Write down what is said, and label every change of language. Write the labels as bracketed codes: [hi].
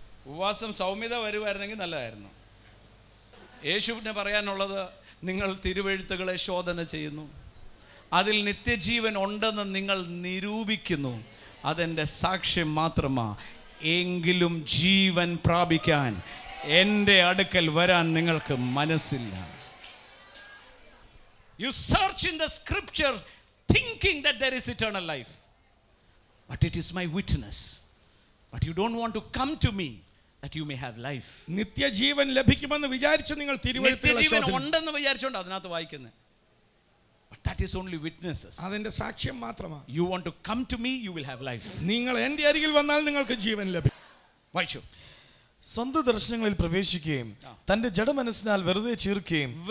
[ml] ഉപവാസം സൗമ്യത വരുമായിരുന്നെങ്കിൽ നല്ലതായിരുന്നു. യേശുവിന് പറയാനുള്ളത്, നിങ്ങൾ തിരുവെഴുത്തുകളെ ശോധന ചെയ്യുന്നു, അതിൽ നിത്യജീവൻ ഉണ്ടെന്ന് നിങ്ങൾ നിരൂപിക്കുന്നു, അതെൻ്റെ സാക്ഷ്യം മാത്രമാ. എങ്കിലും ജീവൻ പ്രാപിക്കാൻ എൻ്റെ അടുക്കൽ വരാൻ നിങ്ങൾക്ക് മനസ്സില്ല. [en] You search in the scriptures thinking that there is eternal life, but it is my witness. But you don't want to come to me that you may have life. [ml] നിത്യജീവൻ ലഭിക്കുമെന്ന് വിചാരിച്ച് നിങ്ങൾ തിരുവെഴുത്തുകളെ നിത്യജീവൻ ഉണ്ടെന്ന് വിചാരിച്ചുകൊണ്ട് അതിനകത്ത് വായിക്കുന്നത്. [en] But that is only witnesses. [ml] അതിന്റെ സാക്ഷ്യം മാത്രമാണ്. [en] You want to come to me, you will have life. [ml] നിങ്ങൾ എൻ്റെ അരികിൽ വന്നാൽ നിങ്ങൾക്ക് ജീവൻ ലഭിക്കും. വായിച്ചു. സ്വന്തം ദർശനങ്ങളിൽ പ്രവേശിക്കുകയും തന്റെ ജഡമനസ്സിനാൽ വെറുതെ ചീർക്കുകയും